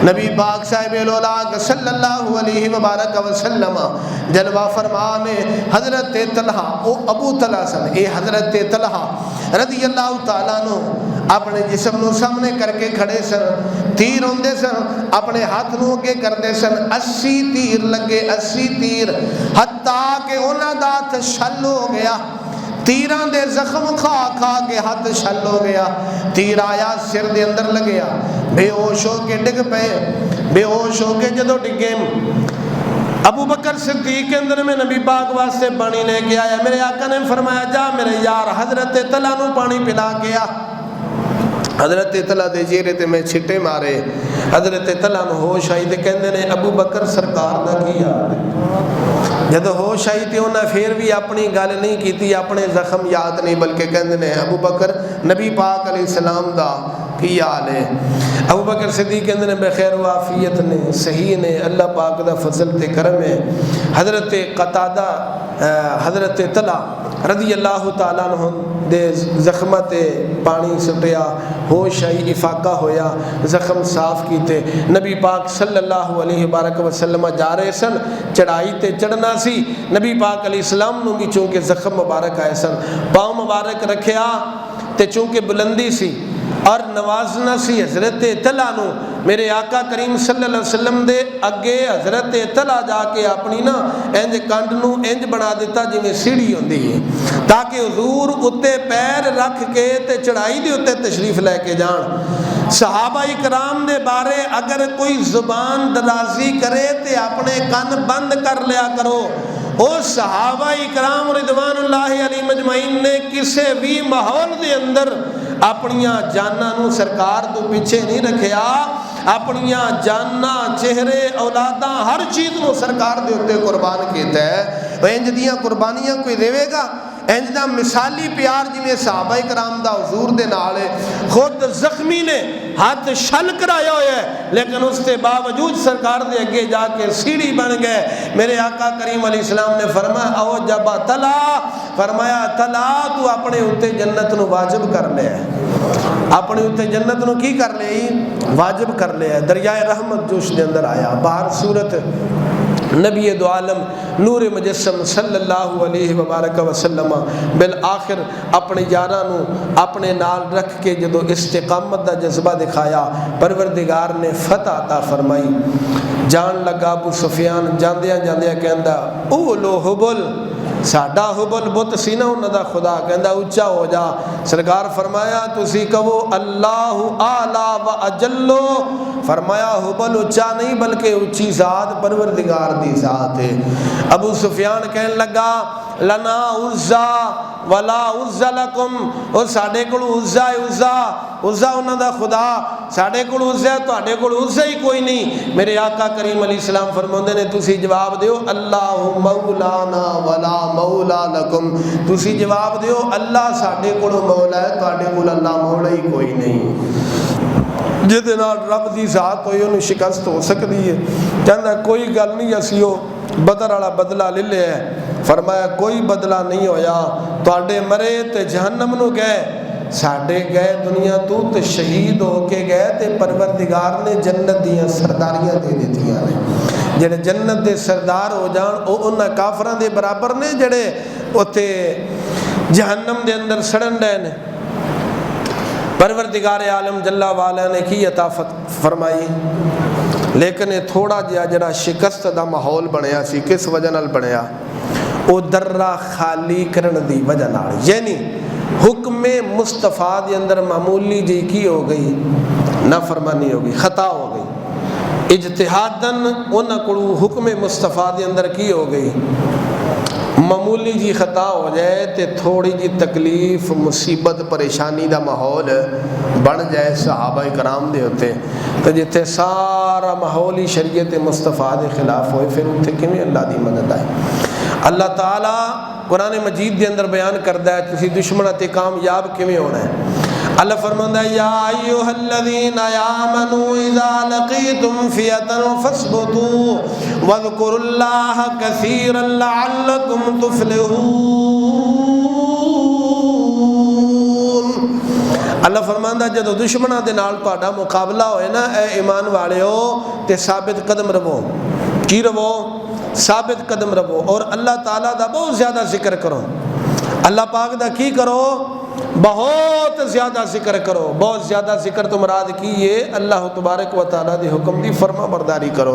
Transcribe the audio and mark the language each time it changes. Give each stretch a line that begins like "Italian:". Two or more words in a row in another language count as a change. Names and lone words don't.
Punjabi: نبی پاک صاحب الولاء
Arabic: صلی اللہ علیہ وبارک وسلم
Punjabi: جلوہ فرمانے حضرت طلحہ او ابو طلحہ سن اے حضرت طلحہ
Arabic: رضی اللہ تعالیٰ عنہ
Punjabi: اپنے جسم نو سامنے کر کے کھڑے سن، تیر ہوندے سن، اپنے ہاتھ نو اگے کردے سن، 80 تیر لگے، 80 تیر، حتیٰ کہ انہاں دا ہاتھ شل ہو گیا، تیران دے زخم کھا کھا کے ہاتھ شل ہو گیا، تیر آیا سر دے اندر لگیا، بے ہوش ہو کے ڈگ پے، بے ہوش ہو کے جدو ڈگے ابو بکر صدیق کے اندر میں نبی پاک واسطے پانی لے کے آیا، میرے آقا نے فرمایا جا میرے یار حضرت طلحہ نو پانی پلا کے آ۔ حضرت طلحہ دے چہرے تے میں چھٹے مارے، حضرت طلحہ نو ہوش آئی تے کہندے نے ابو بکر سرکار دا کی حال ہے؟ جب ہوش آئی تے انہاں پھر بھی اپنی گل نہیں کیتی، اپنے زخم یاد نہیں، بلکہ کہندے نے ابو بکر نبی پاک علیہ السلام دا کی حال ہے؟ ابو بکر صدیق کہندے نے بخیر و عافیت نے، صحیح نے، اللہ پاک دا فضل تے کرم ہے۔ حضرت قتادہ حضرت طلحہ
Arabic: رضی اللہ تعالیٰ عنہ
Punjabi: دے زخمت پانی سٹیا، ہوش آئی، افاقہ ہویا، زخم صاف کیتے، نبی پاک صلی اللہ علیہ وآلہ وسلم جا رہے سن، چڑھائی تے چڑھنا سی، نبی پاک علیہ السلام نو بھی چونکہ زخم مبارک آئے سن، پاؤں مبارک رکھیا تے چونکہ بلندی سی اور نوازنا سی حضرت طلحہ نو، میرے آقا کریم
Arabic: صلی اللہ علیہ وسلم
Punjabi: دے اگے حضرت طلحہ جا کے اپنی نا انج کنڈ نو انج بنا دیتا جی میں سیڑھی ہوندی ہے، تاکہ حضور اتے پیر رکھ کے تے چڑھائی دے اتے تشریف لے کے جان۔ صحابہ کرام دے بارے اگر کوئی زبان درازی کرے تے اپنے کن بند کر لیا کرو، او صحابہ کرام
Arabic: رضوان اللہ علیہ مجمعین
Punjabi: نے کسے بھی ماحول دے اندر اپنیاں جاناں نو سرکار تو پیچھے نہیں رکھیا، اپنیاں جاناں چہرے اولاداں ہر چیز نو سرکار دے اتے قربان کیتا ہے۔ وہ انج دیاں قربانیاں کوئی دے گا؟ انج دا مثالی پیار جویں صحابہ کرام دا حضور دے نال ہے، خود زخمی نے ہاتھ شل کرایا ہوا ہے لیکن اس کے باوجود سرکار دے اگے جا کے سیڑھی بن گئے۔ میرے آقا کریم علیہ السلام نے فرمایا او جب طلحہ، فرمایا طلحہ تو اپنے اتے جنت نو واجب کر لے، اپنے اتے جنت نو کی کر لے؟ واجب کر لے۔ دریائے رحمت جوش دے اندر آیا، باہر صورت نبی دو عالم نور مجسم
Arabic: صلی اللہ علیہ وبارک وسلم
Punjabi: بالآخر اپنے یاراں نو اپنے نال رکھ کے جدو استقامت دا جذبہ دکھایا، پروردگار نے فتح عطا فرمائی۔ جان لگا ابو سفیان جاندیاں جاندیاں کہندا او لو حبل، ساڈا حبل بت سی نا انہاں دا خدا، کہندا اونچا ہو جا۔ سرکار فرمایا تسی کہو
Arabic: اللہ اعلی و اجلو،
Punjabi: فرمایا حبل اونچا نہیں بلکہ اونچی ذات پروردگار دی ذات ہے۔ ابو سفیان کہنے لگا
Arabic: لنا عزا ولا عزا لکم،
Punjabi: اور ساڈے کول عزا ہے، عزا انہاں دا خدا، ساڈے کول عزا ہے، تواڈے کول عزا ہی کوئی نہیں۔ میرے آقا کریم علیہ السلام فرماندے نے تسی جواب دیو
Arabic: اللہ مولانا ولا مولا لکم،
Punjabi: تسی جواب دیو اللہ ساڈے کول مولا ہے، تواڈے کول اللہ مولا ہی کوئی نہیں۔ جہدے نال رب دی ذات ہوئی انہوں شکست ہو سکتی ہے۔ کہندا کوئی گل نہیں، اسی وہ بدر والا بدلہ لے لیا ہے۔ فرمایا کوئی بدلہ نہیں ہویا، تواڈے مرے تے جہنم نو گئے، ساڈے گئے دنیا تو تے شہید ہو کے گئے تے پروردگار نے جنت دیاں سرداریاں دے دیتیاں نے۔ جڑے جنت دے سردار ہو جان او انہاں کافراں دے برابر نے جڑے اوتے جہنم دے اندر سڑن ڈے نے۔ پروردگار عالم جل وعلا نے کی عطا فرمائی، لیکن تھوڑا جہا جڑا شکست دا ماحول بنیا سی، کس وجہ نال بنیا؟ او درہ خالی کرن دی وجہ نال، یعنی حکم مصطفیٰ دے اندر معمولی جی کی ہو گئی، نافرمانی ہو گئی، خطا ہو گئی، اجتہاداً انہاں کولوں حکم مصطفیٰ دے اندر کی ہو گئی، معمولی جی خطا ہو جائے تے تھوڑی جی تکلیف مصیبت پریشانی دا ماحول بن جائے صحابہ کرام دے ہوتے، تو جتے سارا ماحول ہی شریعت مصطفیٰ دے خلاف ہوئے پھر اتنے کیویں اللہ دی مدد آئے؟ اللہ تعالیٰ قرآن مجید دے اندر بیان کردا ہے تسی دشمناں تے کامیاب کیویں ہونا ہے۔ اللہ فرماندا ہے
Arabic: یا ایھا الذین آمنوا اذا لقیتم فئۃ فاثبتوا واذکروا اللہ کثیرا لعلکم تفلحون۔
Punjabi: اللہ فرماندا جدو دشمناں دے نال تہاڈا مقابلہ ہوئے نا اے ایمان والےو تے ثابت قدم رہو. کی رہو؟ ثابت قدم رہو. اور اللہ تعالیٰ دا بہت زیادہ ذکر کرو. اللہ پاک دا کی کرو؟ بہت زیادہ ذکر کرو. بہت زیادہ ذکر تو مراد کی یہ اللہ تبارک و تعالیٰ دی حکم دی فرما برداری کرو.